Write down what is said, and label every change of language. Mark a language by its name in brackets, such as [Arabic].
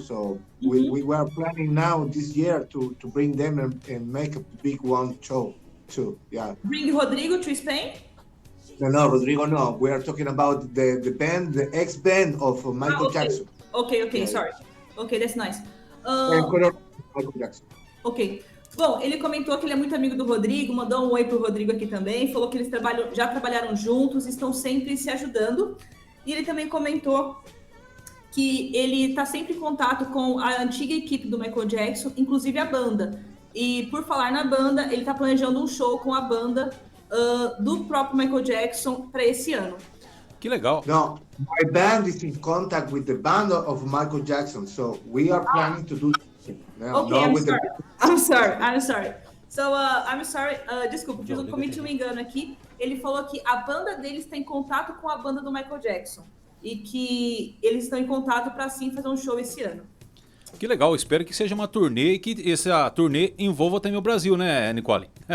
[English] So we were planning now this year to bring them and make a big one show too. Yeah. Bring Rodrigo to Spain? No, Rodrigo, no. We are talking about the band, the ex-band of Michael Jackson. Okay, yeah. Sorry. Okay, that's nice. Michael Jackson. Ok. [Portuguese] Bom, ele comentou que ele é muito amigo do Rodrigo, mandou um oi pro Rodrigo aqui também, falou que eles já trabalharam juntos, estão sempre se ajudando. E ele também comentou que ele está sempre em contato com a antiga equipe do Michael Jackson, inclusive a banda. E por falar na banda, ele está planejando um show com a banda do próprio Michael Jackson para esse ano. Que legal. [English] No, my band is in contact with the band of Michael Jackson, so we are planning to do something. Okay, I'm sorry. So, I'm sorry. [Portuguese] Desculpa, cometi um engano aqui. Ele falou que a banda deles está em contato com a banda do Michael Jackson e que eles estão em contato para sim fazer um show esse ano. Que legal, espero que seja uma turnê e que essa turnê envolva também o Brasil, né, Nicole?